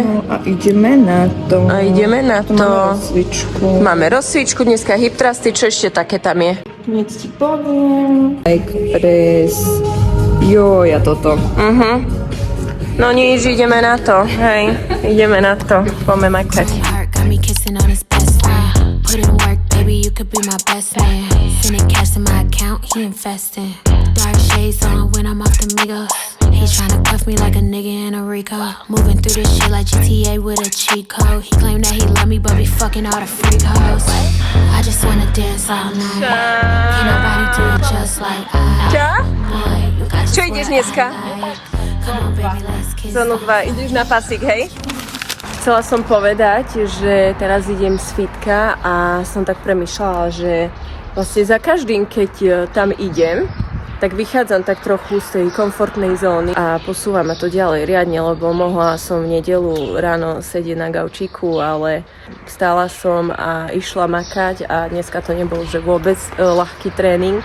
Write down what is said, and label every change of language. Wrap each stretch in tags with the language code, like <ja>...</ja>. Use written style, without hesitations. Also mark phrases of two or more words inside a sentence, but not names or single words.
<sk>No a ideme na to. Máme rozcvičku. Máme rozcvičku, dneska</sk> <en>hip thrusty,</en> <sk>čo ešte také tam je? Hneď ti poviem.</sk> <en>Leg press.</en> <sk>Jo, ja toto. No nič, ideme na to, hej, ideme na to, poďme makať.</sk> <en>Put in work, baby, you could be my best man. Sending cash to my account, he investing. Dark shades on when I'm off the Migos. He's tryna cuff me like a nigga in a Rico. Moving through this shit like GTA with a cheat code. He claimed that he love me, but be fucking all the freak hoes. I just wanna dance all night. Can't nobody do it just like I.</en> <sk>Čo?</sk> <en>Boy, you got</en> <sk>Čo ideš dneska?</sk> <en>Come on, baby, let's kiss.</en> <sk>Zónu 2, ideš na pasík, hej? Chcela som povedať, že teraz idem z fitka a som tak premýšľala, že vlastne za každým, keď tam idem, tak vychádzam tak trochu z tej komfortnej zóny a posúvam ma to ďalej riadne, lebo mohla som v nedeľu ráno sedieť na gaučíku, ale vstala som a išla makať a dneska to nebol že vôbec ľahký tréning.</sk>